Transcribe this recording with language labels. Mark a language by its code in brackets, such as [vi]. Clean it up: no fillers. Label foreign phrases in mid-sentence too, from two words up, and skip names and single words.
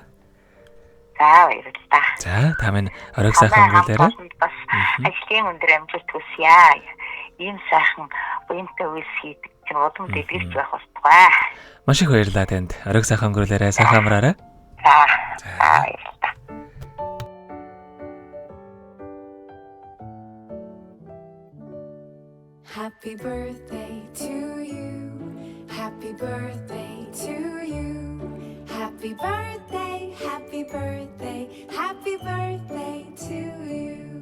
[mn] За баярлалаа. За та минь оройг сайхан өнгөрүүлээрэй. Бас ажлын өндөр амжилт хүсье. Ийм сайхан буянтай үйл хийдэг чинь удам дэлгэрч байх болтугай. Маш их баярлалаа танд. Оройг сайхан өнгөрүүлээрэй. Сайхан амраарай. За баярлалаа. [en] Happy birthday to you. Happy birthday to you. Happy birthday, happy birthday, happy birthday to you.